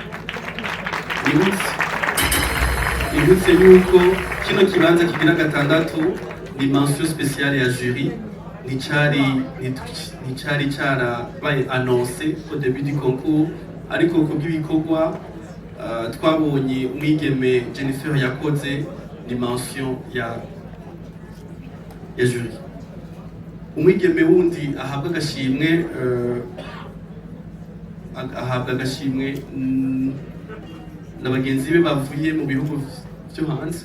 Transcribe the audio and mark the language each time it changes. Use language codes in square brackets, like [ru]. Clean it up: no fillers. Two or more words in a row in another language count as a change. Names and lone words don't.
[rn] Nibutse yuko kino kibanza kigira gatandatu ni [fr] mention spéciale [rn] ya jury, nicari carabaye [fr] annoncé au début du concours, [rn] ariko kubw'ibikorwa twabonye umwigeme Jennifer yakoze dimension ya jury. Umwigeme wundi ahabwa agashimwe na bagenzi be bavuye mu bihugu byo hanze.